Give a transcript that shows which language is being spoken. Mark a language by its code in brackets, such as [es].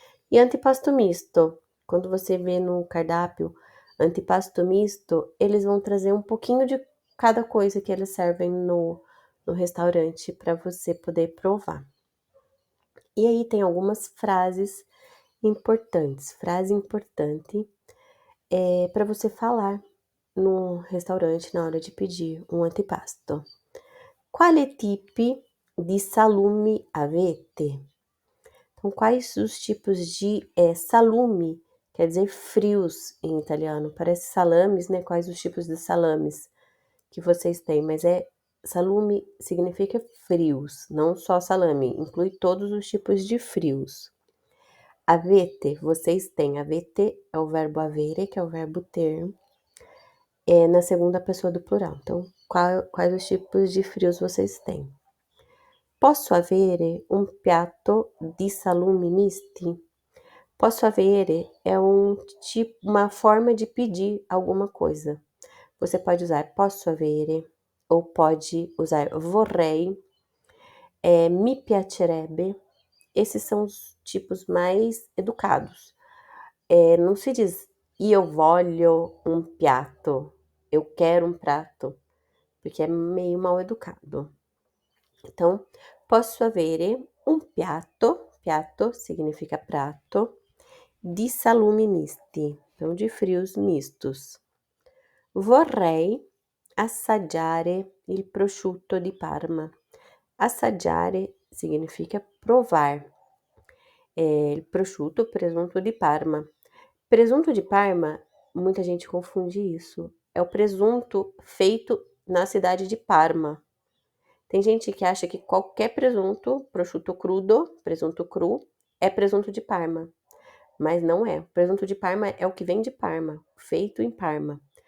[pt] E antipasto misto. Quando você vê no cardápio antipasto misto, eles vão trazer um pouquinho de cada coisa que eles servem no restaurante para você poder provar. E aí tem algumas frases importantes, frase importante para você falar no restaurante na hora de pedir um antipasto. [it] Quale tipi di salumi avete? [pt] Então, quais os tipos de salumi? Quer dizer frios em italiano. Parece salames, né? Quais os tipos de salames que vocês têm? Mas salumi significa frios, não só salame. Inclui todos os tipos de frios. Avete, vocês têm. Avete é o verbo avere, que é o verbo ter, na segunda pessoa do plural. Então, quais os tipos de frios vocês têm? [it] Posso avere un piatto di salumi misti? [pt] Posso avere é uma forma de pedir alguma coisa. Você pode usar [it] posso avere [pt] ou pode usar [it] vorrei, mi piacerebbe. [pt] Esses são os tipos mais educados. Não se diz [it] io voglio un piatto, [pt] eu quero um prato, porque é meio mal educado. Então, [it] posso avere un piatto [pt] significa prato, [it] di salumi misti, [pt] então de frios mistos. [it] Vorrei assaggiare il prosciutto di Parma. [pt] Assaggiare significa provar. [it] Il prosciutto, [pt] presunto di Parma. Presunto de Parma, muita gente confunde isso. É o presunto feito na cidade de Parma. Tem gente que acha que qualquer presunto, [it] prosciutto crudo, [pt] presunto cru, é presunto de Parma. Mas não é. O presunto de Parma é o que vem de Parma, feito em Parma.